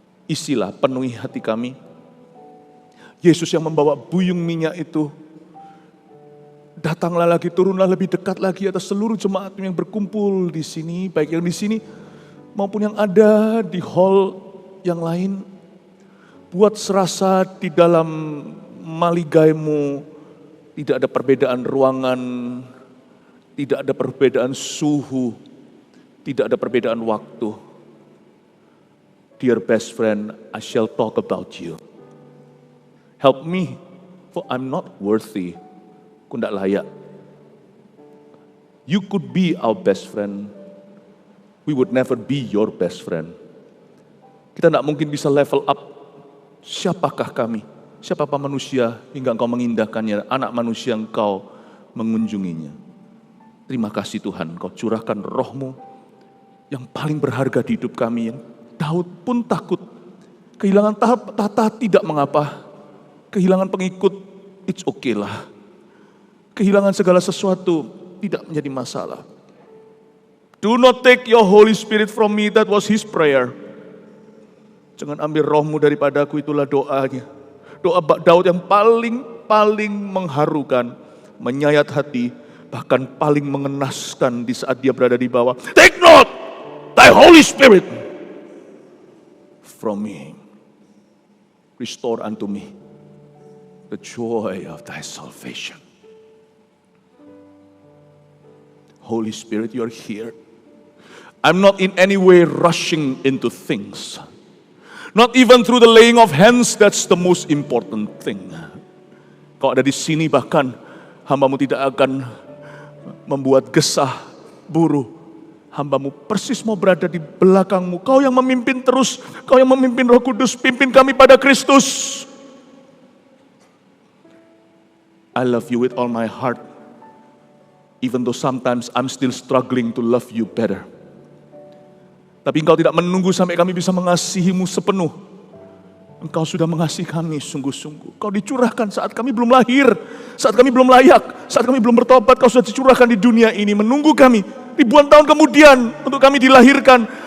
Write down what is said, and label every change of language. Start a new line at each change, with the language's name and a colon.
Indonesian: Isilah, penuhi hati kami. Yesus yang membawa buyung minyak itu, datanglah lagi, turunlah lebih dekat lagi atas seluruh jemaat yang berkumpul di sini, baik yang di sini maupun yang ada di hall yang lain. Buat serasa di dalam maligai-Mu tidak ada perbedaan ruangan, tidak ada perbedaan suhu, tidak ada perbedaan waktu.
English: Dear best friend, I shall talk about you. Help me, for I'm not worthy.
Indonesian: Aku tidak layak.
English: You could be our best friend. We would never be your best friend.
Indonesian: Kita tidak mungkin bisa level up. Siapakah kami? Siapakah manusia hingga Engkau mengindahkannya, anak manusia Engkau mengunjunginya. Terima kasih Tuhan, Kau curahkan roh-Mu yang paling berharga di hidup kami. Yang Daud pun takut. Kehilangan tahta tidak mengapa. Kehilangan pengikut,
English: it's okay
Indonesian: lah. Kehilangan segala sesuatu tidak menjadi masalah.
English: Do not take your Holy Spirit from me, that was his prayer.
Indonesian: Jangan ambil roh-Mu daripadaku, itulah doanya. Doa Daud yang paling mengharukan, menyayat hati, bahkan paling mengenaskan di saat dia berada di bawah.
English: Take not thy Holy Spirit from me. Restore unto me the joy of thy salvation. Holy Spirit, you are here. I'm not in any way rushing into things. Not even through the laying of hands, that's the most important thing.
Indonesian: Kau ada di sini, bahkan hamba-Mu tidak akan membuat gesah, buruh. Hamba-Mu persis mau berada di belakang-Mu. Kau yang memimpin terus, Kau yang memimpin Roh Kudus, pimpin kami pada Kristus.
English: I love you with all my heart. Even though sometimes I'm still struggling to love you better.
Indonesian: Tapi Engkau tidak menunggu sampai kami bisa mengasihi-Mu sepenuh. Engkau sudah mengasihi kami sungguh-sungguh. Kau dicurahkan saat kami belum lahir, saat kami belum layak, saat kami belum bertobat. Kau sudah dicurahkan di dunia ini, menunggu kami ribuan tahun kemudian untuk kami dilahirkan.